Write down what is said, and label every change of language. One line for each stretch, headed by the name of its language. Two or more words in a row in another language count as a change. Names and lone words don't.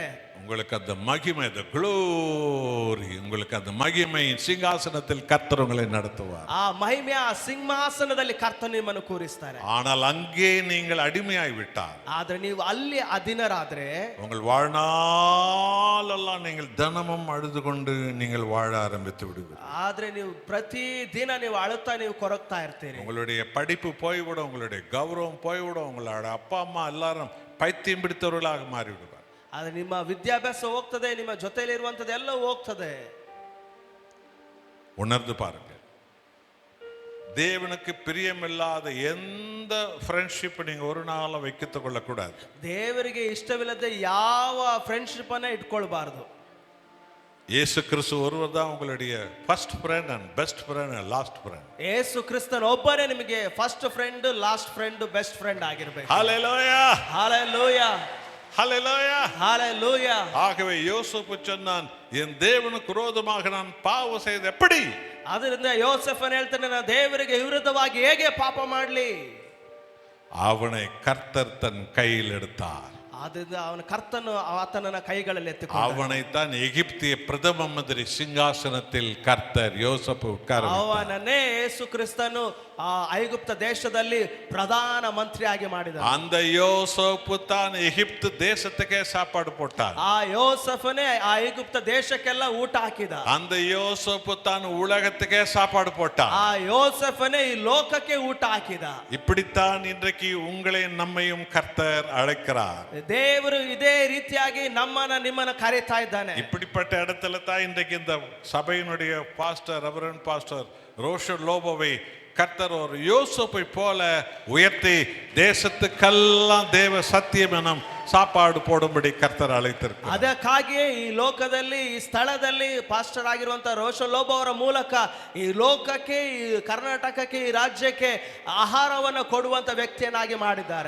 Tamil: உங்களுக்கு அந்த மகிமை, அந்த glory, உங்களுக்கு அந்த மகிமை சிங்காசனத்தில் கர்த்தர் உங்களை நடத்துவார்.
Kannada: ಆ ಮಹಿಮೆಯ ಸಿಂಹಾಸನದಲ್ಲಿ ಕರ್ತನು ನಿಮ್ಮನ್ನು ಕೂರಿಸ್ತಾರೆ.
Tamil: ஆனால் அங்கே நீங்கள் அடிமையாய் விட்டார்.
Kannada: ಆದ್ರೆ ನೀವು ಅಲ್ಲಿ ಅಧೀನರಾದ್ರೆ,
Tamil: உங்கள் வாழ்நாளெல்லாம் நீங்கள் தினமும் அழுது கொண்டு நீங்கள் வாழ ஆரம்பித்து விடுவீர்கள்.
Kannada: ಆದ್ರೆ ನೀವು ಪ್ರತಿ ದಿನ ನೀವು ಅಳುತ್ತಾ ನೀವು ಕೊರಗ್ತಾ ಇರ್ತೀರಿ.
Tamil: உங்களுடைய படிப்பு போய்விடும், உங்களுடைய கௌரவம் போய்விடும், உங்களோட அப்பா அம்மா எல்லாரும் பைத்தியம் பிடித்தவர்களாக மாறிவிடுவார்.
Kannada: ಆದ್ರೆ ನಿಮ್ಮ ವಿದ್ಯಾಭ್ಯಾಸ ಹೋಗ್ತದೆ, ನಿಮ್ಮ ಜೊತೆಲಿ ಇರುವಂತದ್ದು ಎಲ್ಲ ಹೋಗ್ತದೆ.
Tamil: உணர்ந்து பாருங்க. தேவனுக்கு பிரியமில்லாத எந்த ஃப்ரெண்ட்ஷிப் நீங்க ஒரு நாள் வைத்துக் கொள்ளக்கூடாது.
Kannada: ದೇವರಿಗೆ ಇಷ್ಟವಿಲ್ಲದೆ ಯಾವ ಫ್ರೆಂಡ್ಶಿಪ್ ಅನ್ನ ಇಟ್ಕೊಳ್ಬಾರ್ದು.
English: இயேசு கிறிஸ்து
Tamil: ஒருவர் தான் உங்களுடைய
English: first friend and best friend and last friend.
Kannada: ಯೇಸು ಕ್ರಿಸ್ತನ ಒಬ್ಬರೇ ನಿಮಗೆ
English: first friend, last friend, best friend
Kannada: ಆಗಿರಬೇಕು.
Tamil: ஹல்லேலூயா, ஹalleluya, ஹல்லேலூயா, ஹalleluya. ஆகவே யோசேப்பு சொன்னான், என் தேவனுக்கு விரோதமாக நான் பாவம் செய்து எப்படி?
Kannada: ಅದರಿಂದ ಯೋಸೆಫನ್ ಹೇಳ್ತಾನೆ, ನಾನು ದೇವರಿಗೆ ವಿರುದ್ಧವಾಗಿ ಹೇಗೆ ಪಾಪ ಮಾಡಲಿ?
Tamil: அவனை கர்த்தர் தன் கையில் எடுத்தார்.
Kannada: ಆದ್ದರಿಂದ ಅವನ ಕರ್ತನು ಆತನನ್ನ ಕೈಗಳಲ್ಲಿ ಎತ್ತಿಕೊಂಡ.
Tamil: அவனைத்தான் எகிப்திய பிரதம மந்திரி சிங்காசனத்தில் கர்த்தர் யோசேப்பு உட்கார வைத்தார்.
Kannada: ಅವನನ್ನೇ ಯೇಸು ಕ್ರಿಸ್ತನು ಆ ಐಗುಪ್ತ ದೇಶದಲ್ಲಿ ಪ್ರಧಾನ ಮಂತ್ರಿಯಾಗಿ ಮಾಡಿದ.
Tamil: அந்த யோசேப்பு தான் எகிப்து தேசத்துக்கே சாப்பாடு போட்டார்.
Kannada: ಆ ಯೋಸೆಫನೇ ಆ ಐಗುಪ್ತ ದೇಶಕ್ಕೆಲ್ಲ ಊಟ ಹಾಕಿದ.
Tamil: அந்த யோசேப்பு தான் உலகத்துக்கே சாப்பாடு போட்டார்.
Kannada: ಆ ಯೋಸೆಫನೇ ಈ ಲೋಕಕ್ಕೆ ಊಟ ಹಾಕಿದ.
Tamil: இப்படித்தான் இன்றைக்கு உங்களையும் நம்மையும் கர்த்தர் அழைக்கிறார்.
Kannada: ದೇವರು ಇದೇ ರೀತಿಯಾಗಿ ನಮ್ಮನ್ನ ನಿಮ್ಮನ್ನ ಕರೀತಾ ಇದ್ದಾನೆ.
Tamil: இப்படிப்பட்ட இடத்துல தான் இன்றைக்கு இந்த சபையினுடைய பாஸ்டர்,
English: reverend pastor
Tamil: ரோஷன் லோபோவை கர்த்தர் ஒரு யோசேப்பை போல உயர்த்தி தேசத்துக்கெல்லாம் தேவ சத்தியம் எனும் சாப்பாடு போடும்படி கர்த்தர் அழைத்திருக்கிறார்.
Kannada: ಅದಕ್ಕಾಗಿಯೇ ಈ ಲೋಕದಲ್ಲಿ, ಈ ಸ್ಥಳದಲ್ಲಿ ಪಾಸ್ಟರ್ ಆಗಿರುವಂತಹ ರೋಷನ್ ಲೋಬೋ ಅವರ ಮೂಲಕ ಈ ಲೋಕಕ್ಕೆ, ಈ ಕರ್ನಾಟಕಕ್ಕೆ, ಈ ರಾಜ್ಯಕ್ಕೆ ಆಹಾರವನ್ನು ಕೊಡುವಂತ ವ್ಯಕ್ತಿಯನ್ನಾಗಿ ಮಾಡಿದ್ದಾರೆ.